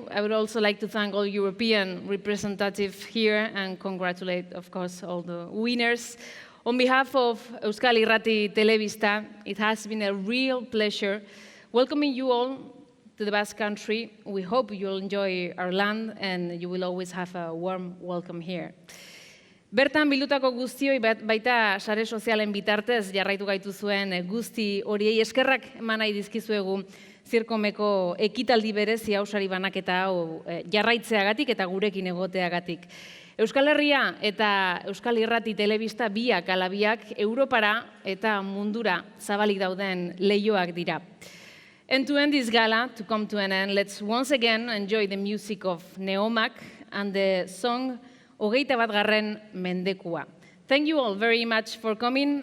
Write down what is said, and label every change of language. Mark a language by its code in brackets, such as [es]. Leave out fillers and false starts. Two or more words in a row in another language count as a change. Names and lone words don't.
[en] I would also like to thank all European representatives here and congratulate, of course, all the winners. On behalf of Euskal Irrati Telebista, it has been a real pleasure welcoming you all to the Basque Country. We hope you'll enjoy our land and you will always have a warm welcome here. [eu] Bertan bildutako guztioi baita sare sozialen bitartez jarraitu gaituzuen guzti horiei eskerrak eman nahi dizkizuegu CIRCOMeko ekitaldi berezi hausari banaketa hau jarraitzeagatik eta gurekin egoteagatik. Euskal Herria eta Euskal Irrati Telebista biak ala biak Europara eta mundura zabalik dauden leioak dira. [en] And to end this gala, to come to an end, let's once again enjoy the music of Neomak and the song Hogeita bat garren mendekua. Thank you all very much for coming.